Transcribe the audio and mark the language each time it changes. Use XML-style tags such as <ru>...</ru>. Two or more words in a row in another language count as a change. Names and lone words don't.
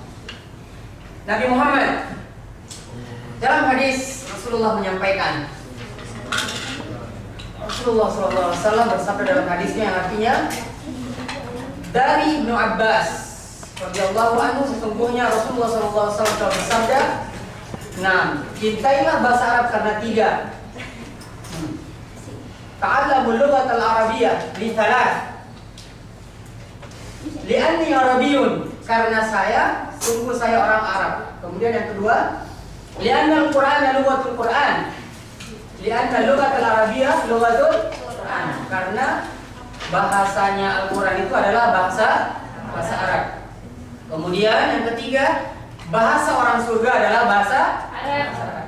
<id>Nabi Muhammad dalam hadis Rasulullah menyampaikan, Rasulullah SAW bersabda dalam hadisnya yang artinya dari Ibnu Abbas</id> <ar>رضي الله عنه,</ar> <id>sesungguhnya Rasulullah SAW telah bersabda, nah, cintailah bahasa Arab karena 3.</id> <ar>تعلموا اللغة العربية ل 3. لأني عربي,</ar> <id>karena sungguh saya orang Arab. Kemudian yang kedua,</id> <ar>لأن القرآن لغة القرآن. لأن اللغة العربية لغة القرآن.</ar> <id>Karena bahasanya Al-Qur'an itu adalah bahasa Arab. Kemudian yang ketiga, bahasa orang surga adalah bahasa Arab.</id>